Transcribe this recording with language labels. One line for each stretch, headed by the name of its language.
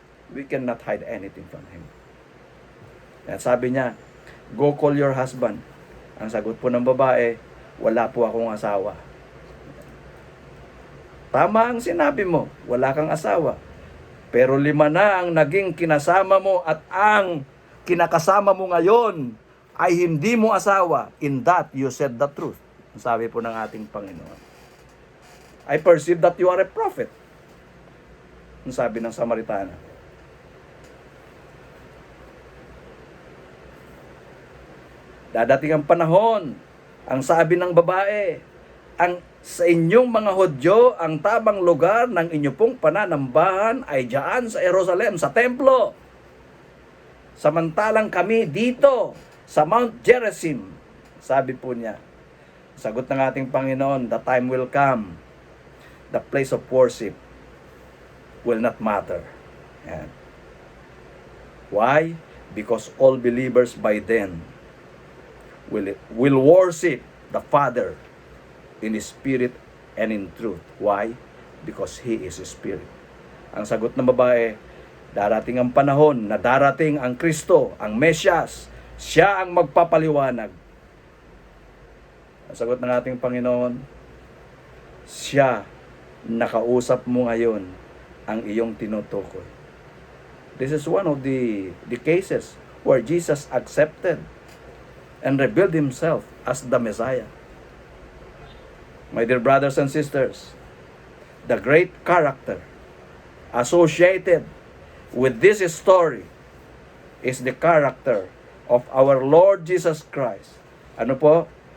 English: We cannot hide anything from Him.
Filipino: At sabi niya,
English: go call your husband.
Filipino: Ang sagot po ng babae, wala po akong asawa. Tama ang sinabi mo, wala kang asawa. Pero 5 na ang naging kinasama mo at ang kinakasama mo ngayon ay hindi mo asawa.
English: In that, you said the truth.
Filipino: Sabi po ng ating Panginoon.
English: I perceive that you are a prophet.
Filipino: Sabi ng Samaritana. Dadating ang panahon, ang sabi ng babae, ang sa inyong mga Hudyo, ang tamang lugar ng inyo pong pananambahan ay diyan sa Jerusalem, sa templo. Samantalang kami dito, sa Mount Gerizim. Sabi po niya, sagot ng ating Panginoon,
English: the time will come, the place of worship will not matter.
Filipino: Yan. Why?
English: Because all believers by then will worship the Father in Spirit and in truth. Why? Because He is Spirit.
Filipino: Ang sagot ng babae, darating ang panahon na darating ang Kristo, ang Mesyas. Siya ang magpapaliwanag. Ang sagot ng ating Panginoon, siya nakausap mo ngayon ang iyong tinutukoy.
English: This is one of the cases where Jesus accepted and revealed Himself as the Messiah. My dear brothers and sisters, the great character associated with this story is the character of our Lord Jesus Christ.
Filipino: Ano po?